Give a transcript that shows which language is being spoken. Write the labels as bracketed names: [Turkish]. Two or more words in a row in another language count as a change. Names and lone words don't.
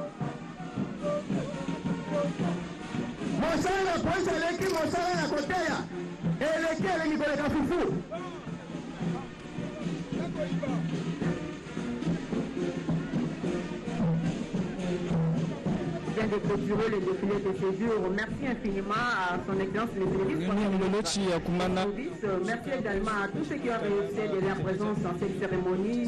[Lingala] Mosala polisi eleki mosala na koteya, eleki elengi koleka fufu. [French] Vient de clôturer le défilé de ces jours. Merci infiniment à son excellence le ministre. Merci également à tous ceux qui ont réussi de leur présence dans cette cérémonie.